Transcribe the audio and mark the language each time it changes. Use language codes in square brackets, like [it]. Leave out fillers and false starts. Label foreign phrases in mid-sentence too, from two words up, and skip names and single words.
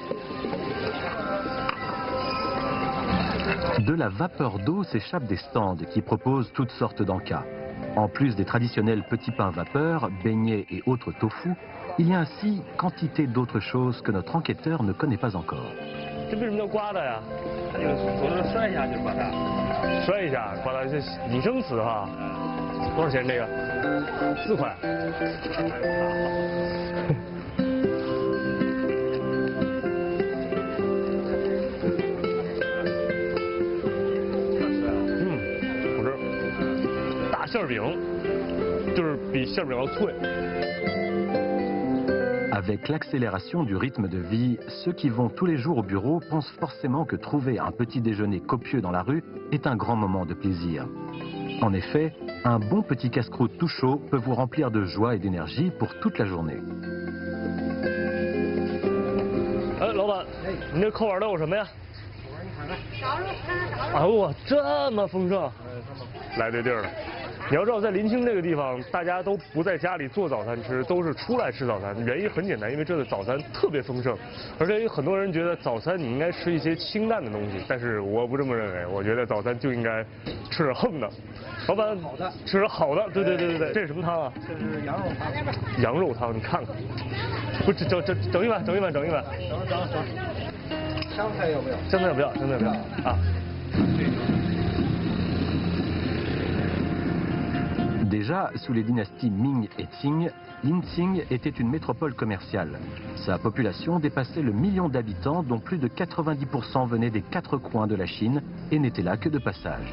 [fr] De la vapeur d'eau s'échappe des stands qui proposent toutes sortes d'encas. En plus des traditionnels petits pains vapeur, beignets et autres tofu, il y a ainsi quantité d'autres choses que notre enquêteur ne connaît pas encore. [zh] 这为什么叫刮的呀？左手摔一下就刮它。摔一下，刮到这拟生死哈。多少钱这个？4块。好吃。大馅饼，就是比馅饼要脆。 [fr] Avec l'accélération du rythme de vie, ceux qui vont tous les jours au bureau pensent forcément que trouver un petit déjeuner copieux dans la rue est un grand moment de plaisir. En effet, un bon petit casse-croûte tout chaud peut vous remplir de joie et d'énergie pour toute la journée. [zh] 老板，你这扣碗都有什么呀？哎呦，这么丰盛，来对地儿了。你要知道，在临清这个地方，大家都不在家里做早餐吃，都是出来吃早餐。原因很简单，因为这的早餐特别丰盛，而且有很多人觉得早餐你应该吃一些清淡的东西，但是我不这么认为，我觉得早餐就应该吃点横的。老板，好的，吃点好的，对，这是什么汤啊？这是羊肉汤。羊肉汤，你看看，不，整一碗。整。香菜要不要？香菜不要啊。 [fr] Déjà, sous les dynasties Ming et Qing, Linqing était une métropole commerciale. Sa population dépassait le million d'habitants, dont plus de 90% venaient des 4 coins de la Chine et n'étaient là que de passage.